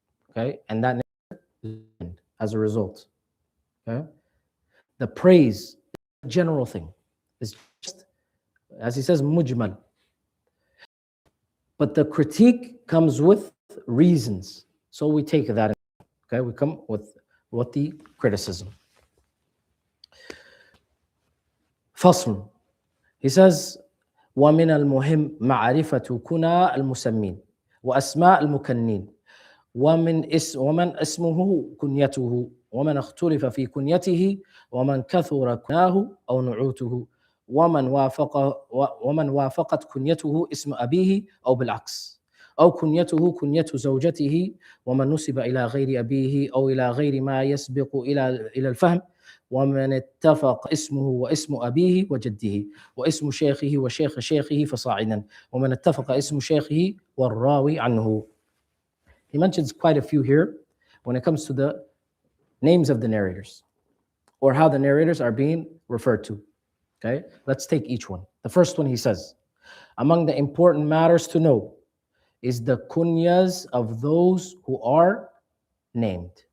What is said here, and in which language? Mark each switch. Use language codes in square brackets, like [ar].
[en] Okay, and that as a result. Okay, the praise is a general thing. It's just, as he says, mujmal. But the critique comes with reasons, so we take that. Okay, we come with what the criticism. [ar] فصل. [en] He says, [ar] ومن المهم معرفة كنى المسمين وأسماء المكنين ومن اسمه كنيته ومن اختلف في كنيته ومن كثر كناه أو نعوته ومن وافقت كنيته اسم أبيه أو بالعكس أو كنيته كنية زوجته ومن نسب إلى غير أبيه أو إلى غير ما يسبق إلى الفهم ومن اتفق اسمه واسم أبيه وجده واسم شيخه وشيخ شيخه فصاعدا ومن اتفق اسم شيخه والراوي عنه. [en] He mentions quite a few here when it comes to the names of the narrators or how the narrators are being referred to. Okay, let's take each one. The first one, he says, among the important matters to know is the kunyas of those who are named.